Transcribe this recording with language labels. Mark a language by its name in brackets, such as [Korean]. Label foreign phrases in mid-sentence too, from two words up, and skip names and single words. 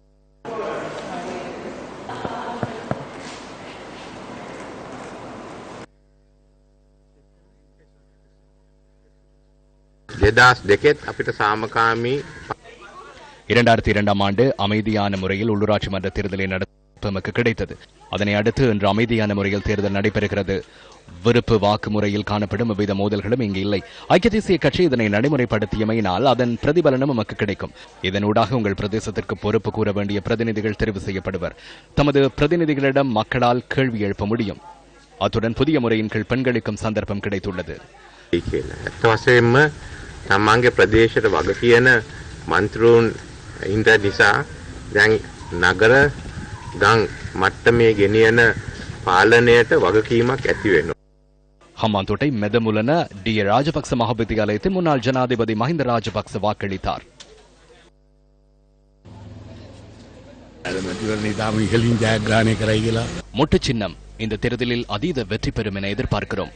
[Sinhala] අපිට සාමකාමී [Tamil] 2002ஆம் ஆண்டு அமைதியான முறையில் உள்ளூராட்சி மன்ற தேர்தலை நடத்த நமக்கு கிடைத்தது. அதனை அடுத்து இன்று அமைதியான முறையில் தேர்தல் நடைபெறுகிறது. விருப்பு வாக்கு முறையில் காணப்படும் எவ்வித மோதல்களும் இங்கு இல்லை. ஐக்கிய தேசிய கட்சி இதனை நடைமுறைப்படுத்தியமையினால் அதன் பிரதிபலனும் நமக்கு கிடைக்கும். இதனூடாக உங்கள் பிரதேசத்திற்கு பொறுப்பு கூற வேண்டிய பிரதிநிதிகள் தெரிவு செய்யப்படுவர். தமது பிரதிநிதிகளிடம் மக்களால் கேள்வி எழுப்ப முடியும். அத்துடன் புதிய முறையின் கீழ் பெண்களுக்கும் சந்தர்ப்பம் கிடைத்துள்ளது. [Sinhala] තමන්ගේ ප්‍රදේශයට වග කියන මන්ත්‍රූන් ඉන්ද්‍ර නිසා දැන් නගර ගම් මට්ටමේ ගෙනියන පාලනයට වගකීමක් ඇති වෙනවා. [Tamil] ஹம்பாந்தோட்டை மெதமுலன டி ராஜபக்ச மகாவித்தியாலயத்தில் முன்னாள் ஜனாதிபதி மஹிந்த ராஜபக்ச வாக்களித்தார். மொட்டு சின்னம் இந்த தேர்தலில் அதீத வெற்றி பெறும் என எதிர்பார்க்கிறோம்.